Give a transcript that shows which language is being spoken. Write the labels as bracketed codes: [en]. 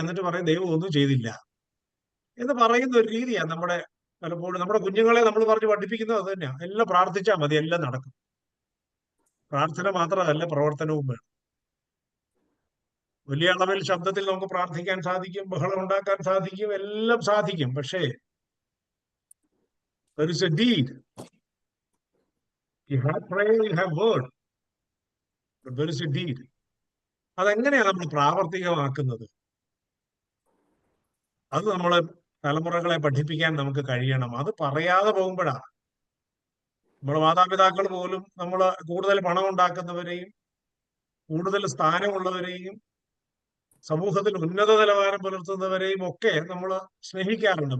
[ml] എന്നിട്ട് പറയും ദൈവം ഒന്നും ചെയ്തില്ല എന്ന് പറയുന്ന ഒരു രീതിയാണ് നമ്മുടെ പലപ്പോഴും. നമ്മുടെ കുഞ്ഞുങ്ങളെ നമ്മൾ പറഞ്ഞ് പഠിപ്പിക്കുന്നത് അത് തന്നെയാണ്. എല്ലാം പ്രാർത്ഥിച്ചാൽ മതി, എല്ലാം നടക്കും. പ്രാർത്ഥന മാത്രമല്ല, പ്രവർത്തനവും വേണം. വലിയ അളവിൽ ശബ്ദത്തിൽ നമുക്ക് പ്രാർത്ഥിക്കാൻ സാധിക്കും, ബഹളം ഉണ്ടാക്കാൻ സാധിക്കും, എല്ലാം സാധിക്കും. പക്ഷേ [en] there is a deed. You have prayer, you have word, but there is a deed. [ml] അതെങ്ങനെയാണ് നമ്മൾ പ്രാവർത്തികമാക്കുന്നത്? അത് നമ്മളെ തലമുറകളെ പഠിപ്പിക്കാൻ നമുക്ക് കഴിയണം. അത് പറയാതെ പോകുമ്പോഴാണ് നമ്മുടെ മാതാപിതാക്കൾ പോലും നമ്മൾ കൂടുതൽ പണം ഉണ്ടാക്കുന്നവരെയും കൂടുതൽ സ്ഥാനമുള്ളവരെയും സമൂഹത്തിൽ ഉന്നത നിലവാരം പുലർത്തുന്നവരെയും ഒക്കെ നമ്മൾ സ്നേഹിക്കാറുണ്ട്.